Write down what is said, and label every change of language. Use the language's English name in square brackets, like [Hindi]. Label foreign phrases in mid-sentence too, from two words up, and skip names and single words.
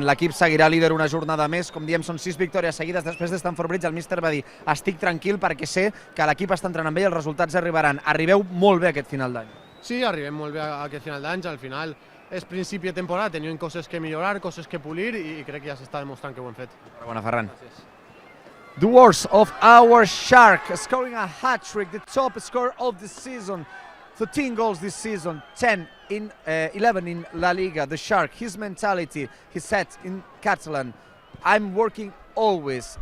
[Catalan] L'equip seguirà líder una jornada més. Com diem, són 6 victòries seguides després de Stamford Bridge. El míster va dir, estic tranquil perquè sé que l'equip està entrenant bé i els resultats arribaran. Arribeu molt bé aquest final d'any. Sí, arribem molt bé a aquest final d'any. Al final és principi de temporada, tenim coses que millorar, coses que polir i crec que ja s'està demostrant que ho hem fet. Bona, Ferran. [English] The worst of our Shark, scoring a hat-trick, the top score of the season. 13 goals this season, 11 in LaLiga. The Shark, his mentality, he said in Catalan, I'm working always.